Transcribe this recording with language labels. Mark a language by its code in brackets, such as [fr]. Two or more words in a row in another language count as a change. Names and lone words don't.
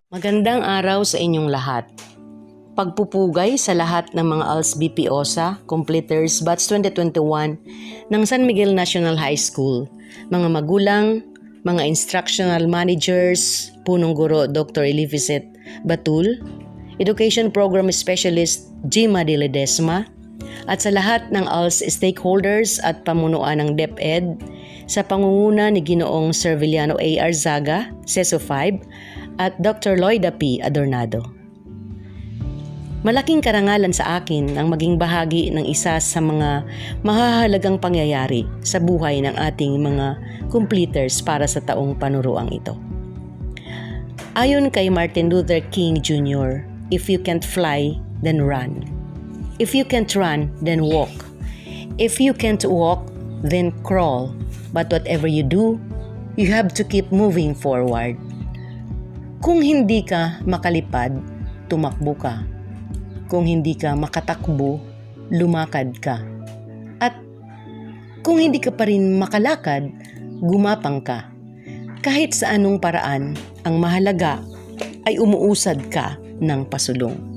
[tl] Magandang araw sa inyong lahat. Pagpupugay sa lahat ng mga Als Bp-Osa completers batch 2021 ng San Miguel National High School, mga magulang, mga [en] instructional managers, [tl] punong guro Dr. Elificet Batul, [en] Education Program Specialist [tl] Gima de Ledesma, at sa lahat ng ALS stakeholders at pamunuan ng DepEd sa pangunguna ni Ginoong Sir Villano A. Arzaga, CESO 5, at Dr. Loida P. Adornado. Malaking karangalan sa akin ang maging bahagi ng isa sa mga mahahalagang pangyayari sa buhay ng ating mga completers para sa taong panuruang ito. Ayon kay Martin Luther King Jr., [en] if you can't fly, then run. If you can't run, then walk. If you can't walk, then crawl. But whatever you do, you have to keep moving forward. [tl] Kung hindi ka makalipad, tumakbo ka. Kung hindi ka makatakbo, lumakad ka. At kung hindi ka pa rin makalakad, gumapang ka. Kahit sa anong paraan, ang mahalaga ay umuusad ka ng pasulong.